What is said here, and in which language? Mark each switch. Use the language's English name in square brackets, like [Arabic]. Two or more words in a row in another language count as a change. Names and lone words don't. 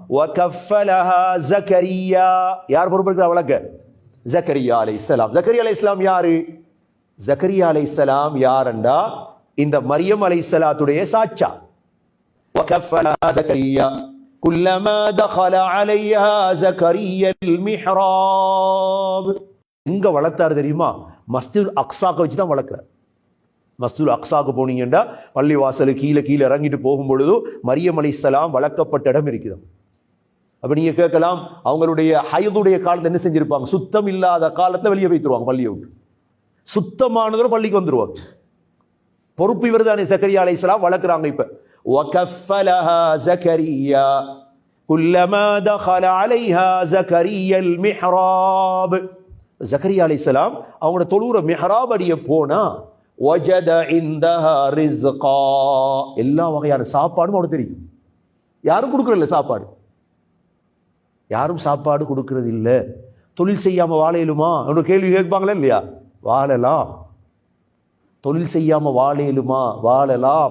[Tamil] யார் பொறுப்பு எடுத்தார் வளர்க்க? ஜக்கரியா அலைஹிஸ்ஸலாம். ஜக்கரியா அலைஹிஸ்ஸலாம் யாரு? ஜக்கரியா அலைஹிஸ்ஸலாம் யாருண்டா இந்த மரியம் அலைஹிஸ்ஸலாத்துடைய சாச்சா. [Arabic] ஜக்கரியா குல்லமா தخل عليها زكريا المحراب. [Tamil] எங்க வளர்த்தார் தெரியுமா? மஸ்ஜிதுல் அக்ஸாக்கு வச்சு தான் வளர்க்கிறார். மஸ்ஜிதுல் அக்ஸாக்கு போனீங்கன்னா பள்ளி வாசல் கீழே கீழே இறங்கிட்டு போகும் பொழுது மரியம் அலைஹிஸ்ஸலாம் வளர்க்கப்பட்ட இடம் இருக்குது. அப்ப நீங்க கேட்கலாம், அவங்களுடைய ஹைதுடைய காலத்தை என்ன செஞ்சிருப்பாங்க? சுத்தம் இல்லாத காலத்துல வெளியே வைத்துருவாங்க பள்ளியை விட்டு. சுத்தமானதோட பள்ளிக்கு வந்துருவாங்க. பொறுப்பு இவர் தானே. ஜக்கரியா அலைஹிஸ்ஸலாம் வளர்க்குறாங்க. [Arabic] இப்ப وكفلها زكريا كلما دخل عليها زكريا المحراب. [Tamil] ஜக்கரியா அலைஹிஸ்ஸலாம் அவங்களோட தொழுற மிஹ்ராப் அடிய போனா [Arabic] وجد عندها رزقا. [Tamil] எல்லா வகையான சாப்பாடும் அவருக்கு தெரியும். யாரும் கொடுக்கறதில்ல சாப்பாடு. யாரும் சாப்பாடு கொடுக்கறது இல்ல. தொழில் செய்யாம வாழையிலுமா? அவனோட கேள்வி கேட்பாங்களா இல்லையா? வாழலாம். தொழில் செய்யாம வாழையிலுமா? வாழலாம்.